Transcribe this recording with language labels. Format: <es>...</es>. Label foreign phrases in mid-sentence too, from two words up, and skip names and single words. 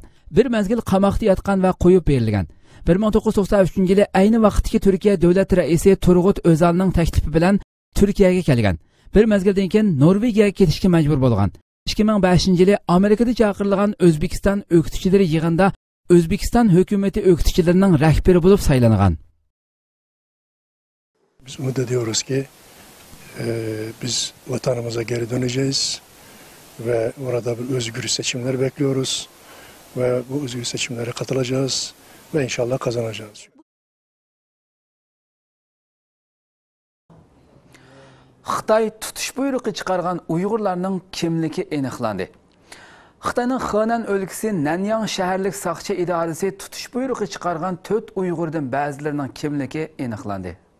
<uz>Bir mezgil qamoqda yotgan va qo'yib berilgan. 1993-yili ayni vaqtdagi Turkiya davlat raisi Turg'ut O'zalning taklifi bilan Turkiyaga kelgan. Bir mezgildan keyin Norvegiyaga ketishga majbur bo'lgan. 2005-yili Amerikada chaqirilgan O'zbekiston o'qituvchilari yig'inida O'zbekiston hukumatı o'qituvchilarining rahbari bo'lib saylangan.</uz> <tr>Biz umid ediyoruz ki biz vatanımıza geri döneceğiz ve orada bir özgür seçimler bekliyoruz ve bu özgür seçimlere katılacağız ve inşallah kazanacağız.</tr> <uz>Xitoy tutish buyrug'i chiqargan Uyg'urlarning kimligi aniqlandi. Xitoyning Henan o'lkasi Nanyang shaharlik soqchi idorasi tutish buyrug'i chiqargan 4 Uyg'urdan ba'zilarining kimligi aniqlandi.</uz>